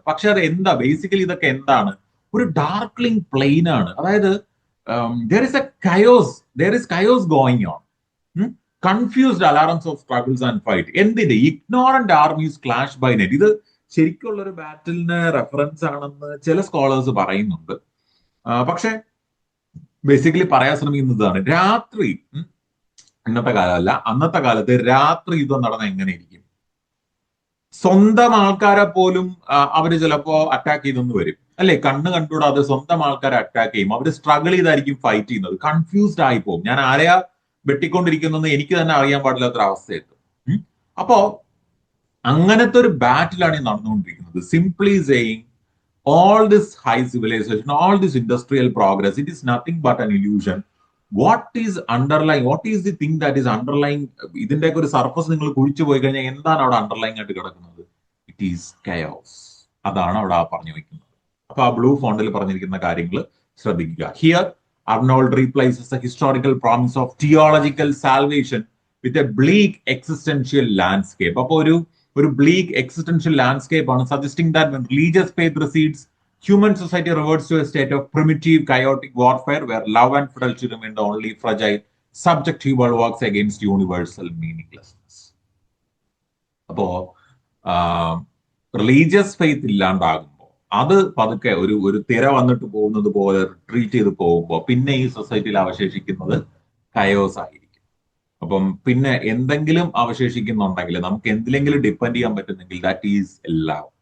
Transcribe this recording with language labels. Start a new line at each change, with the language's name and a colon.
Malayalam: പക്ഷെ അത് എന്താ, ബേസിക്കലി ഇതൊക്കെ എന്താണ്, ഒരു ഡാർക്ലിംഗ് പ്ലെയിൻ ആണ്.
English: അതായത് there is chaos going on. Confused alarms of struggles and fight. എന്തിന്റെ? ignorant armies clash by night.
Malayalam: ഇത് ശരിക്കുള്ള ഒരു ബാറ്റിലിന് റെഫറൻസ് ആണെന്ന് ചില സ്കോളേഴ്സ് പറയുന്നുണ്ട്. പക്ഷെ ബേസിക്കലി പറയാൻ ശ്രമിക്കുന്നതാണ്, രാത്രി, ഇന്നത്തെ കാലമല്ല അന്നത്തെ കാലത്ത് രാത്രി യുദ്ധം നടന്ന എങ്ങനെയിരിക്കും. സ്വന്തം ആൾക്കാരെ പോലും അവര് ചിലപ്പോ അറ്റാക്ക് ചെയ്തെന്ന് വരും, അല്ലെ? കണ്ണ് കണ്ടുകൂടാതെ സ്വന്തം ആൾക്കാരെ അറ്റാക്ക് ചെയ്യും. അവര് സ്ട്രഗിൾ ചെയ്തായിരിക്കും ഫൈറ്റ് ചെയ്യുന്നത്. കൺഫ്യൂസ്ഡ് ആയി പോകും. ഞാൻ ആരെയാ വെട്ടിക്കൊണ്ടിരിക്കുന്നത് എനിക്ക് തന്നെ അറിയാൻ പാടില്ലാത്തൊരു അവസ്ഥയെത്തും. അപ്പോ അങ്ങനത്തെ ഒരു ബാറ്റിലാണ് ഈ നടന്നുകൊണ്ടിരിക്കുന്നത്.
English: Simply saying all this high civilization, all this industrial progress, it is nothing but an illusion. What is the thing that is underlying?
Malayalam: ഇതിന്റെ ഒരു സർഫസ് നിങ്ങൾ കുഴിച്ചു പോയി കഴിഞ്ഞാൽ എന്താണ് അവിടെ അണ്ടർലൈങ് ആയിട്ട് കിടക്കുന്നത്?
English: It is chaos.
Malayalam: അതാണ് അവിടെ പറഞ്ഞു വെക്കുന്നത്. അപ്പൊ ആ ബ്ലൂ ഫോണ്ടിൽ പറഞ്ഞിരിക്കുന്ന കാര്യങ്ങൾ ശ്രദ്ധിക്കുക.
English: Here Arnold replaces the historical promise of theological salvation with a bleak existential landscape. അപ്പൊ ഒരു bleak existential landscape ആണ്, suggesting that when religious faith recedes, human society reverts to a state of primitive chaotic warfare where love and fidelity remain the only fragile subjective works against universal meaninglessness.
Malayalam: അപ്പോ religious faith ഇല്ലാണ്ടാകുമ്പോൾ അത് പതുക്കെ ഒരു തിര വന്നിട്ട് പോകുന്നത് പോലെ retreat ചെയ്ത് പോകുമ്പോൾ പിന്നെ ഈ സൊസൈറ്റിയിൽ അവശേഷിക്കുന്നത് കയോസ് ആയിരിക്കും. അപ്പം പിന്നെ എന്തെങ്കിലും അവശേഷിക്കുന്നുണ്ടെങ്കിൽ, നമുക്ക് എന്തിലെങ്കിലും ഡിപ്പെൻഡ് ചെയ്യാൻ പറ്റുന്നെങ്കിൽ
English: That is love.